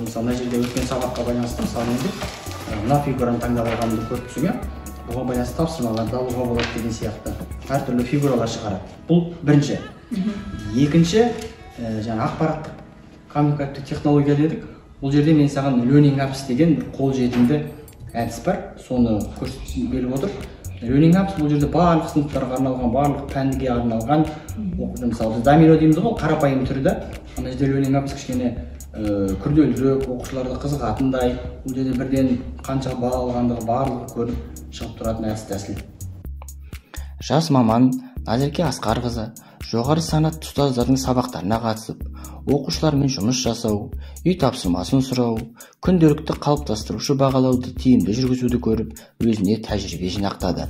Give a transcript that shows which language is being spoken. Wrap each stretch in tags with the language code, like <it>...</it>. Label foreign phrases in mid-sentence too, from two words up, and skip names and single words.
<kk>Мысалы, мына жерде өткен сабаққа байланысты мысалы мына фигураны таңдап алғанымды көріп тұрсың, бұған байланысты тапсырмаларды алуға болады деген сияқты әртүрлі фигуралар шығарады. Бұл бірінші. Екінші, жаңа ақпараттық коммуникативтік технология дедік. Бұл жерде мен саған Learning apps деген қолжетімді әдіс бар, соны көрсетіп беріп отыр. Learning apps бұл жерде барлық сыныптарға арналған, барлық пәнге арналған, мысалы біз домино дейміз ғой, қарапайым түрде. Ана жерде Learning apps кішкене күрделірек, оқушыларды қызығатындай, бұл жерде бірден қанша балл алғандығы барлығы көріп шығып тұратын әдіс тәсіл. Жас маман Назерке Асқарқызы жоғары санатты ұстаздардың сабақтарына қатысып, оқушылармен жұмыс жасау, үй тапсырмасын сұрау, күнделікті қалыптастырушы бағалауды тиімді жүргізуді көріп, өзіне тәжірибе жинақтады.</kk>